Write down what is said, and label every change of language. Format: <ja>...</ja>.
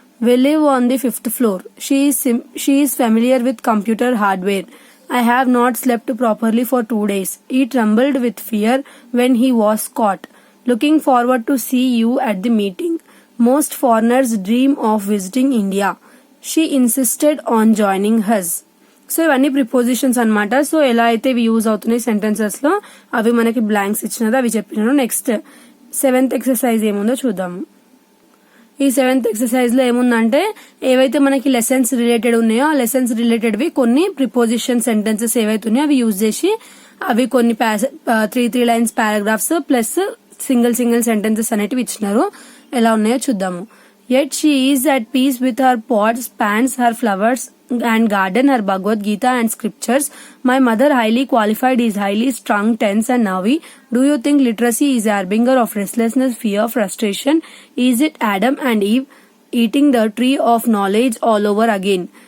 <en>We live on the 5th floor. She is familiar with computer hardware. I have not slept properly for 2 days. He trembled with fear when he was caught. Looking forward to see you at the meeting. Most foreigners dream of visiting India. She insisted on joining us.</en> <te>So ఇవన్నీ prepositions అన్నమాట. So ఎలా అయితే ఇవి use అవుతున్నాయి sentences లో అవి మనకి blanks ఇచ్చినది అవి చెప్పినాను. నెక్స్ట్ 7th ఎక్సర్సైజ్ ఏముందో చూద్దాము. ఈ 7th ఎక్సర్సైజ్ లో ఏముందంటే ఏవైతే మనకి లెసన్స్ రిలేటెడ్ ఉన్నాయో ఆ లెసన్స్ రిలేటెడ్వి కొన్ని ప్రిపోజిషన్ సెంటెన్సెస్ ఏవైతే ఉన్నాయో అవి యూజ్ చేసి అవి కొన్ని 3 lines paragraphs plus single sentences అనేటివి ఇచ్చినారు. ఎలా ఉన్నాయో చూద్దాము.</te> <en>Yet she is at peace with her pots, pans, her flowers and garden, her Bhagavad Gita and scriptures. My mother, highly qualified, is highly strung, tense and nervy. Do you think literacy is a harbinger of restlessness, fear, frustration? Is it Adam and Eve eating the tree of knowledge all over again?</en>